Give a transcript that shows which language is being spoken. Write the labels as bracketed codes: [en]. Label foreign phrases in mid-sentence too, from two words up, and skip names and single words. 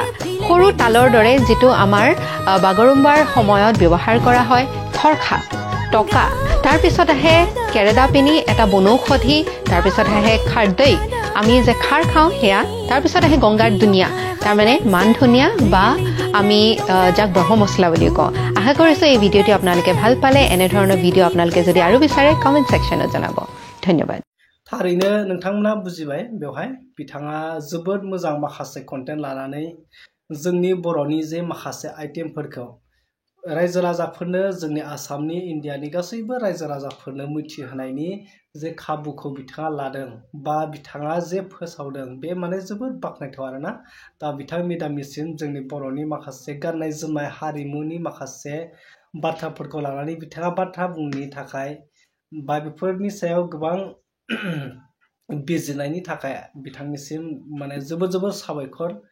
[as] সৰু তালৰ দৰে যেটো আমাৰ বাগৰুম্বাৰ সময়ত ব্যৱহাৰ কৰা হয় থৰখা টকা তাৰ পিছত আহে কেৰেদাপিনি এটা বনৌষধি তাৰ পিছত আহে খাৰদৈ আমি যে খাৰ খাওঁ হেয়া তাৰ পিছত আহে গংগাৰ দুনিয়া তাৰ মানে মান ধনিয়া বা আমি যাক ব্ৰহ্ম মছলা বুলি কওঁ আশা কৰিছোঁ এই ভিডিঅ'টি আপোনালোকে ভাল পালে এনে ধৰণৰ ভিডিঅ' আপোনালোকে যদি আৰু বিচাৰে [en] comment sectionত [as] জনাব ধন্যবাদ [brx] थारैनो नोंथांमोना बुजिबाय बेवहाय बिथाङा जोबोद मोजां माखासे कन्टेन्ट लानानै जोंनि बर'नि जे माखासे आइटेमफोरखौ रायजो राजाफोरनो जोंनि आसामनि इन्डियानि गासैबो रायजो राजाफोरनो मिथिहोनायनि जे खाबुखौ बिथाङा लादों बा बिथाङा जे फोसावदों बे माने जोबोद बाख्नायथाव आरोना दा बिथां मेडामनिसिम जोंनि बर'नि माखासे गाननाय जोमनाय हारिमुनि माखासे बाथ्राफोरखौ लानानै बिथाङा बाथ्रा बुंनो थाखाय बा बेफोरनि सायाव गोबां बिजिरनायनि थाखाय बिथांनिसिम माने जोबोद साबायखर